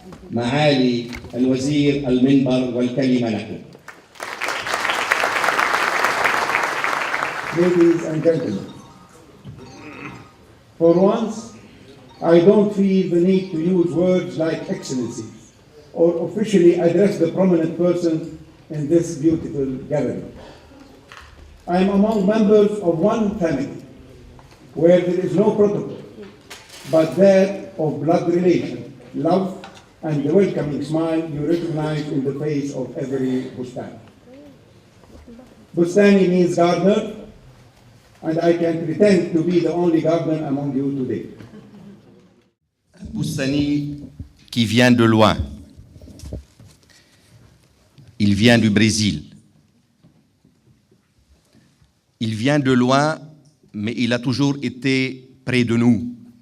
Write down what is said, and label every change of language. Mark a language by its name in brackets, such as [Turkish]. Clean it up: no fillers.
[Arabic] معالي الوزير المنبر والكلمة لكم. [English] Ladies and gentlemen, for once, I don't feel the need to use words like excellency or officially address the prominent person in this beautiful gathering. I am among members of one family where there is no protocol, but that of blood relation, love, and the welcoming smile you recognize in the face of every Bustani. Bustani means gardener, and I can pretend to be the only gardener among you today. [French] Bustani qui vient de loin. Il vient du Brésil. Il vient de loin, mais il a toujours été près de nous.